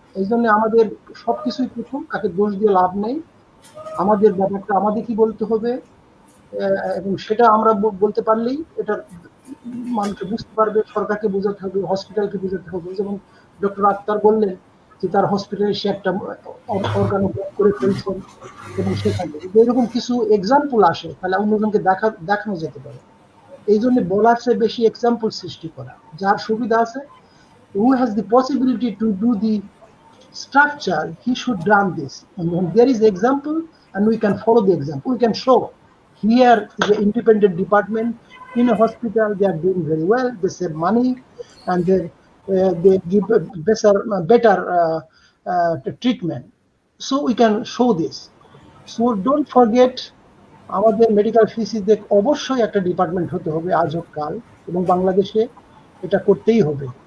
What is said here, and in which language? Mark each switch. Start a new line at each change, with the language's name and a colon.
Bangla: এই জন্য আমাদের সবকিছুই প্রথম, কাকে দোষ দিয়ে লাভ নেই। আমাদের ব্যাপারটা আমাদের কি বলতে হবে, এবং সেটা আমরা বলতে পারলেই এটা মানুষকে বুঝতে পারবে, সরকারকে বোঝাতে হবে, হসপিটালকে বোঝাতে হবে। যেমন ডক্টর আক্তার বললেন যে তার হসপিটালে সে একটা অর্গান করে ফেলছেন, এবং সেখানে যদি এরকম কিছু এক্সাম্পল আসে তাহলে অন্যজনকে দেখানো যেতে পারে। এই জন্য বলার চেয়ে বেশি এক্সাম্পল সৃষ্টি করা। যার সুবিধা আছে,
English: who has the possibility to do the structure, he should run this. And when there is example and we can follow the example, we can show here is an independent department in a hospital, they are doing very well, they save money and they give better treatment. So we can show this. So don't forget,
Bangla: আমাদের medical ফিসিতে অবশ্যই একটা department হতে হবে আজ হোক কাল, এবং বাংলাদেশে এটা করতেই হবে।